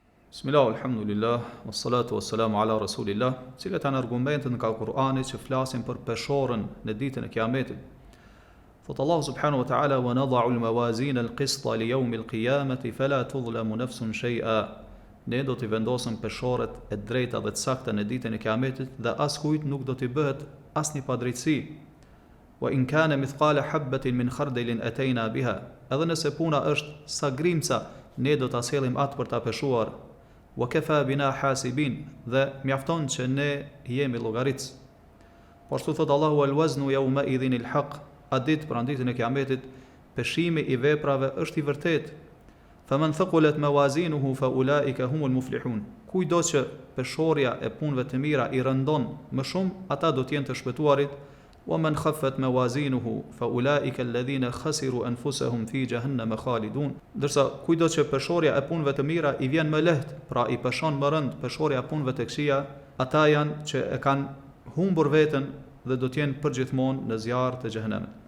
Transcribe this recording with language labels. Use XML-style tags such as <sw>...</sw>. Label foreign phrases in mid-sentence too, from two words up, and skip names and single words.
<ar>بسم الله الحمد لله والصلاة والسلام على رسول الله,</ar> <sq>cilat janë argumentet nga Kur'ani që flasin për peshorën në ditën e Kiametit.</sq> <ar>Thot الله سبحانه وتعالى ونضع الموازين القسط ليوم القيامة فلا تظلم نفس شيئا."</ar> <sq>Ne do t'i vendosim peshorët e drejta dhe të sakta në ditën e Kiametit dhe askujt nuk do t'i bëhet asnjë padrejtësi.</sq> <ar>وإن كان مثقال حبة من خردل أتينا بها.</ar> <sq>Edhe nëse puna është sa grimca, ne do ta sjellim atë për ta peshuar.</sq> <ar>وكفى بنا حاسبين,</ar> <sq>dhe mjafton që ne jemi llogaritës. Po ashtu thot Allahu:</sq> <ar>"الوزن يومئذ الحق."</ar> <sq>A ditë për ditën e Kiametit, peshimi i veprave është i vërtetë.</sq> <ar>فمن ثقلت موازينه فأولئك هم المفلحون.</ar> <sq>Kujdo që peshorja e punëve të mira i rëndon më shumë, ata do të jenë të shpëtuarit.</sq> <ar>ومن خفت موازينه فأولئك الذين خسروا أنفسهم في جهنم خالدون.</ar> <sq>Ndërsa kujdo që peshorja e punëve të mira i vjen më lehtë, pra i peshon më rënd peshorja e punëve të këqija, ata janë që e kanë humbur veten dhe do të jenë përgjithmonë në zjarr të xhenemit.</sq>